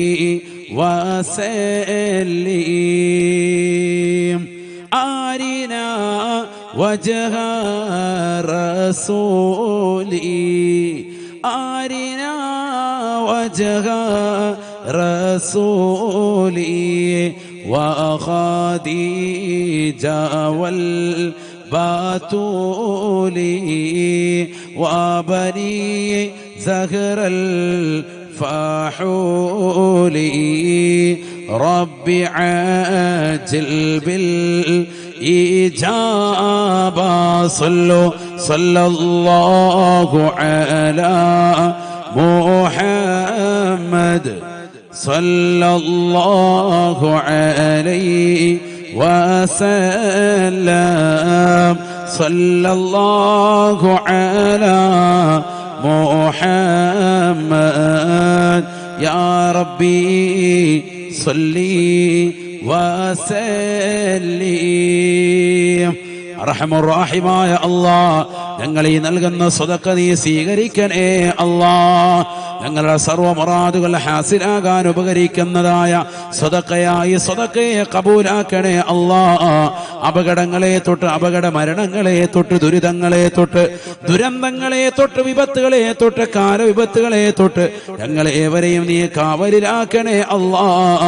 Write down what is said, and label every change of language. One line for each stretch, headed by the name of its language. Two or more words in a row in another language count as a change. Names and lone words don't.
Arabic: وسلم أرنا وجه الرسول أرنا وجه الرسول وخديجة والبتول وبني الزهراء فحولي ربي عاجل بالإجابة صلى الله على محمد صلى الله عليه وسلم صلى الله على محمد يا ربي صلي وسلم
Malayalam: റഹ്മുർ-റഹീമായ അല്ലാഹ് ഞങ്ങൾ ഈ നൽകുന്ന സദഖ നീ സ്വീകരിക്കണേ അല്ലാഹ്. ഞങ്ങളുടെ സർവ്വ മുറാദുകൾ ഹാസിലാകാൻ ഉപകരിക്കുന്നതായ സദഖയായി സദഖയെ കബൂലാക്കണേ അല്ലാഹ്. അപകടങ്ങളെ തൊട്ട് അപകട മരണങ്ങളെ തൊട്ട് ദുരിതങ്ങളെ തൊട്ട് ദുരന്തങ്ങളെ തൊട്ട് വിപത്തുകളെ തൊട്ട് കാലവിപത്തുകളെ തൊട്ട് ഞങ്ങളേവരെയും നീ കാവലിലാക്കണേ അല്ലാഹ്.